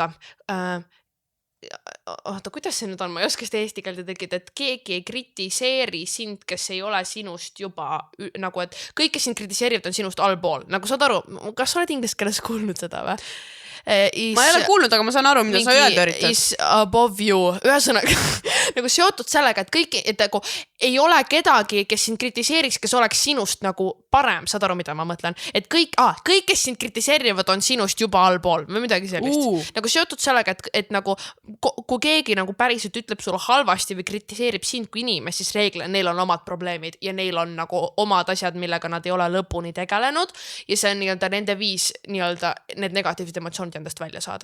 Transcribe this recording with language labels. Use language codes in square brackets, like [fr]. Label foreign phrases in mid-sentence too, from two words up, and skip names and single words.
[et] Oota, kuidas see nüüd on? Ma ei oska seda eesti keelde tekida, et keegi ei kritiseeri sind, kes ei ole sinust juba nagu, et kõik, kes sind kritiseerivad, on sinust allpool. Nagu saad aru, kas sa oled inglise keeles kuulnud seda või? Ma ei ole kuulnud, aga ma saan aru, mida sa öelda üritad. [en] Is above you. [et] Ühesõnaga, nagu seotud sellega, et kõik, et nagu ei ole kedagi, kes sind kritiseeriks, kes oleks sinust nagu parem. Saad aru, mida ma mõtlen? Et kõik, kes sind kritiseerivad, on sinust juba allpool või midagi sellist. Nagu seotud sellega, et nagu, kui keegi nagu päriselt ütleb sulle halvasti või kritiseerib sind kui inimest, siis reeglina neil on omad probleemid ja neil on nagu omad asjad, millega nad ei ole lõpuni tegelenud ja see on nii-öelda nende viis nii-öelda need negatiivsed emotsioonid endast välja saada.